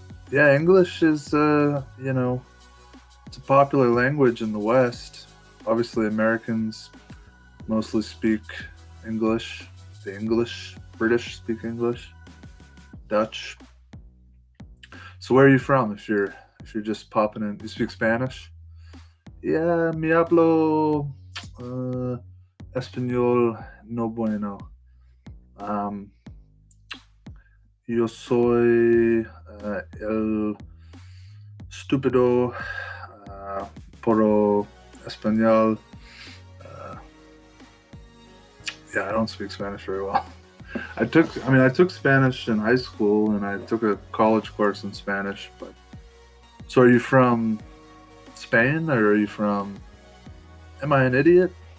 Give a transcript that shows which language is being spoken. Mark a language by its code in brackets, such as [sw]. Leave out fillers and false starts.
[en] Yeah, English is, it's a popular language in the West. Obviously, Americans mostly speak English. The English, British speak English. Dutch. So where are you from? If you're just popping in, you speak Spanish? [es] Yeah, mi hablo español no bueno. Yo soy el estúpido por español. [en] Yeah, I don't speak Spanish very well. I took Spanish in high school and I took a college course in Spanish, but so are you from Spain or are you from, am I an idiot?